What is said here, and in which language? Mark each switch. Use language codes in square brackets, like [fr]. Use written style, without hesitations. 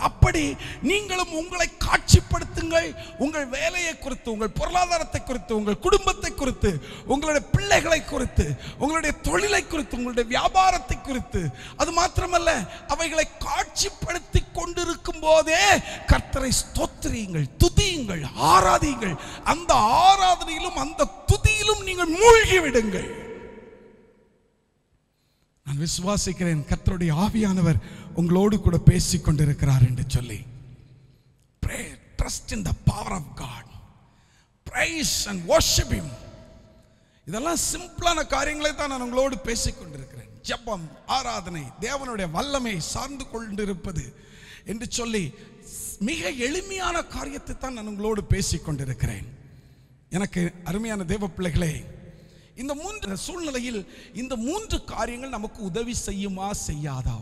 [ta] அப்படி நீங்களும் உங்களை காட்சிப்படுத்துங்கள். உங்கள் வேலையை குறித்து, உங்கள் பொருளாதாரத்தை குறித்து, உங்கள் குடும்பத்தை குறித்து, உங்களுடைய பிள்ளைகளை குறித்து, உங்களுடைய தொழிலை குறித்து, உங்களுடைய வியாபாரத்தை குறித்து, அது மாத்திரமல்ல அவைகளை காட்சிப்படுத்தி கொண்டிருக்கும் போதே கர்த்தரை ஸ்தோத்திரியுங்கள், துதியுங்கள், ஆராதியுங்கள். அந்த ஆராதனையிலும் அந்த துதியிலும் நீங்கள் மூழ்கி விடுங்கள். நான் விசுவாசிக்கிறேன் கர்த்தருடைய ஆவியானவர் உங்களோடு கூட பேசிக் கொண்டிருக்கிறார் என்று சொல்லி. [en] Pray, trust in the power of God, praise and worship Him. [ta] இதெல்லாம் சிம்பிளான காரியங்களை தான் நான் உங்களோடு பேசிக் கொண்டிருக்கிறேன். ஜெபம், ஆராதனை, தேவனுடைய வல்லமை சார்ந்து கொண்டிருப்பது என்று சொல்லி மிக எளிமையான காரியத்தை தான் நான் உங்களோடு பேசிக் கொண்டிருக்கிறேன். எனக்கு அருமையான தேவ பிள்ளைகளே, இந்த 3 சூழ்நிலையில் இந்த 3 காரியங்கள் நமக்கு உதவி செய்யுமா செய்யாதா?